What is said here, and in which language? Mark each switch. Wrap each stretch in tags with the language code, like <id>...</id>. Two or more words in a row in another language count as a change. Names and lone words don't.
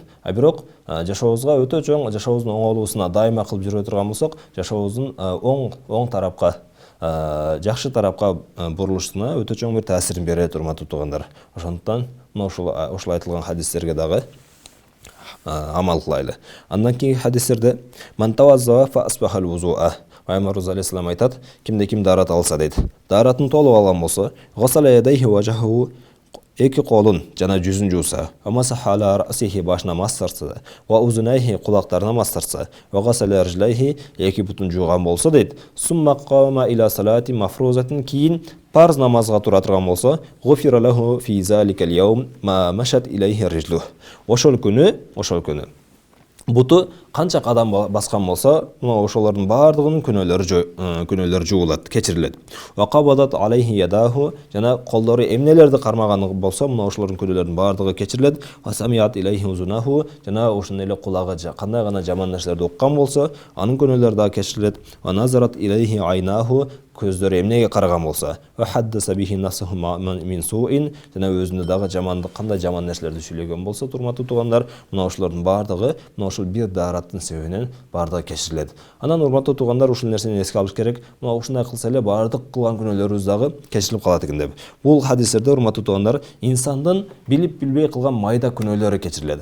<ky>Бирок жашообузга өтө чоң, жашообуздун оңолуусуна дайыма кылып жүрө турган болсок, жашообуздун оң тарапка, жакшы тарапка бурулушуна өтө чоң бир таасирин берет, урматтуу туугандар. Ошондуктан мына ушул айтылган хадистерге дагы амал кылайлы. Андан кийинки хадистерде</ky> <ar>من توضأ فأسبغ الوضوء.</ar> <ky>Пайгамбарыбыз алейхиссалам айтат, кимде ким даарат алса дейт. Дааратын толуп алган болсо,</ky> <ar>غسل يديه ووجهه</ar> <ky>эки колун жана жүзүн жууса,</ky> <ar>ومسح على رأسه</ar> <ky>башына мастырса,</ky> <ar>وأذنيه</ar> <ky>кулактарына мастырса,</ky> <ar>وغسل رجليه</ar> <ky>эки бутун жууган болсо дейт.</ky> <ar>ثم قام إلى صلاة مفروضة,</ar> <ky>кийин парз намазга тура турган болсо,</ky> <ar>غفر له في ذلك اليوم ما مشت إليه رجله.</ar> <ky>Ошол күнү буту канча кадам баскан болсо, мына ошолордун бардыгынын күнөөлөрү жуулат, кечирилет.</ky> <ar>وقبضت عليه يداه,</ar> <ky>жана колдору эмнелерди кармаганы болсо, мына ошолордун күнөөлөрүнүн бардыгы кечирилет.</ky> <ar>وسمعت إليه أذناه,</ar> <ky>жана ошондой эле кулагы кандай гана жаман нерселерди уккан болсо, анын күнөөлөрү да кечирилет.</ky> <ar>ونظرت إليه عيناه,</ar> <ky>көздөрү эмнеге караган болсо,</ky> <ar>وحدث به نفسه من سوء,</ar> <ky>жана өзүндө дагы жамандык, кандай жаман нерселерди сүйлөгөн болсо, турматтуу туугандар, мына ошолордун бардыгы, мына ошол бир даараттын себебинен бардыгы кечирилет. Анан урматтуу туугандар, ушул нерсени эске алыш керек. Мына ушундай кылса эле бардык кылган күнөөлөрүбүз дагы кечирилип калат экен деп. Бул хадистерде урматтуу туугандар, инсандын билип билбей кылган майда күнөөлөрү кечирилет.</ky>